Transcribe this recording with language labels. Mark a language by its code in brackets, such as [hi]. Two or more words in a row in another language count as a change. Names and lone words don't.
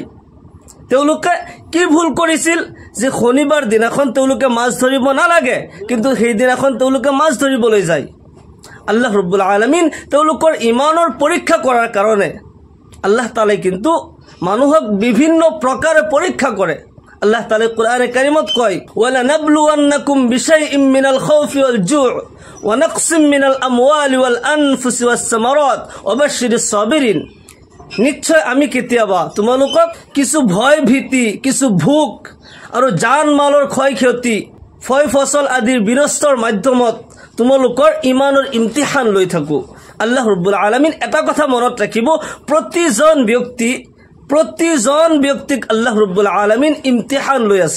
[as] তেওঁলোকে কি ভুল কৰিছিল যে শনিবাৰ দিনাখন তেওঁলোকে মাছ ধৰিব নালাগে, কিন্তু সেই দিনাখন তেওঁলোকে মাছ ধৰিবলৈ যায়। আল্লাহ ৰাব্বুল আলামিন তেওঁলোকৰ ইমানৰ পৰীক্ষা কৰাৰ কাৰণে আল্লাহ তাআলাই কিন্তু মানুহক বিভিন্ন প্ৰকাৰে পৰীক্ষা কৰে। আল্লাহ তাআলাই কোরআনে কারিমত কয়, [ar] ولنبلونكم بشيء من الخوف والجوع ونقص من الأموال والأنفس والثمرات وبشر الصابرين. [as] নিশ্চয় আমি কেতিয়াবা তোমালোকক কিছু ভয় ভীতি, কিছু ভোক আৰু জান মালৰ ক্ষয় ক্ষতি, ফয় ফসল আদিৰ বিনষ্টৰ মাধ্যমত তোমালোকৰ ইমানৰ ইমতিহান লৈ থাকো। আল্লাহ ৰাব্বুল আলামিন এটা কথা মনত ৰাখিব, প্ৰতিজন ব্যক্তিক আল্লাহ ৰাব্বুল আলামিন ইমতিহান লৈ আছে।